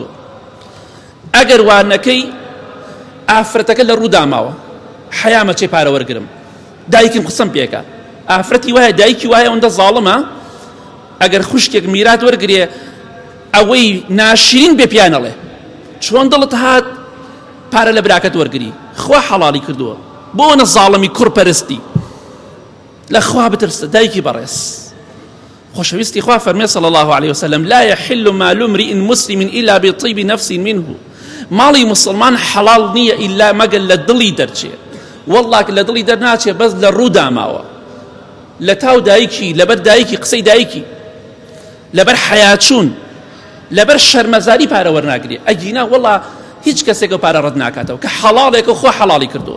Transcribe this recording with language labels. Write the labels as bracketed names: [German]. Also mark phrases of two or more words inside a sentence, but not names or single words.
[Central Kurdish] ئەگەر وانەکەی ئافرەتەکە لە ڕوو داماوە، حەیامە چێ پارە وەرگرم، دایکم قسەم پێکە، ئافرەتی وایە دایکی وایە ئەوەندە زاڵمە، ئەگەر خوشکێک میرات وەرگرێ ئەوەی ناشرین بێ پیانەڵێ چۆن دڵت هات پارە لە براکەت وەرگری، خوا حەڵاڵی کردووە، بۆ نە زاڵمی کوڕپەرستی. لە خوا بترسە دایکی بەڕێز. خۆشەویستی خوا فەرمێ [Arabic] صلی الله عليه وسلم لا يحل مال امرئ مسلم إلا بطيب نفس منه. [Central Kurdish] ماڵی مسلمان حەڵاڵ نییە ئیلا مەگەر لە دڵی دەرچێ. والله لە دڵی دەرناچێ، بەس لە ڕوو داماوە، لە تاو دایکی، لەبەر دایکی، قسەی دایکی، لەبەر حەیاچوون، لەبەر شەرمەزاری پارە وەرناگرێ. ئەگینا والله هیچ کەسێک پارە ڕەت ناکاتەوە کە حەڵاڵێکە خۆ حەڵاڵی کردووە.